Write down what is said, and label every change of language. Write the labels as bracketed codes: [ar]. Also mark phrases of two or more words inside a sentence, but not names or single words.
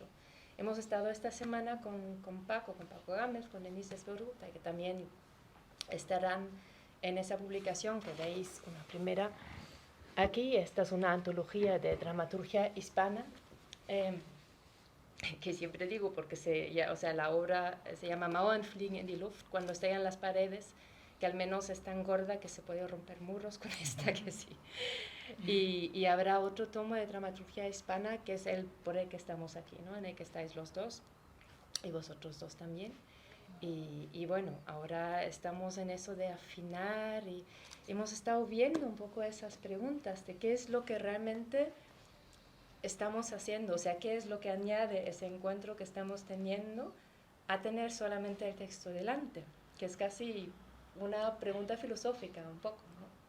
[es] Hemos estado esta semana con Paco Gámez, con Denise Esberuta, que también estarán en esa publicación que veis una primera aquí. Esta es una antología de dramaturgia hispana, que siempre digo porque o sea, la obra se llama Mauern fliegen in die Luft, cuando estallan las paredes, que al menos es tan gorda que se puede romper muros, con esta que sí. Y habrá otro tomo de dramaturgia hispana, que es el por el que estamos aquí, ¿no? En el que estáis los dos, y vosotros dos también. Y bueno, ahora estamos en eso de afinar y hemos estado viendo un poco esas preguntas de qué es lo que realmente estamos haciendo, o sea, qué es lo que añade ese encuentro que estamos teniendo a tener solamente el texto delante, que es casi una pregunta filosófica un poco, ¿no?